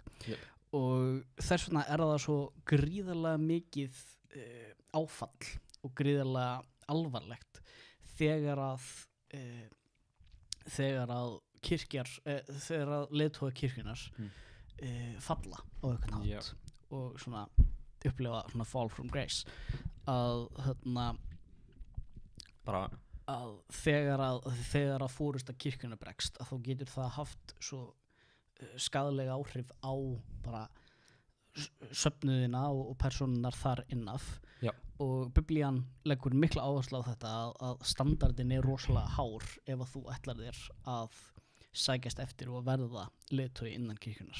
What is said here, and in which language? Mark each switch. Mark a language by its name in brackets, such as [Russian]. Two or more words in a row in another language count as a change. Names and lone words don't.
[Icelandic] Og þess vegna það svo gríðarlega mikið áfall og gríðarlega alvarlegt þegar að kirkjar, þegar að leiðtogar kirkjunar falla á einhvern hátt og svona upplefa svona [English] fall from grace [Icelandic] að þegar að fórusta kirkjunar bregst að þá getur það haft svo skaðlega áhrif á bara söfnuðina og persónunar þar innaf. Og Biblían leggur mikla áherslu á þetta að standardin rosalega hár ef að þú ætlar þér að sækjast eftir og verða leiðtogi innan kirkjunar.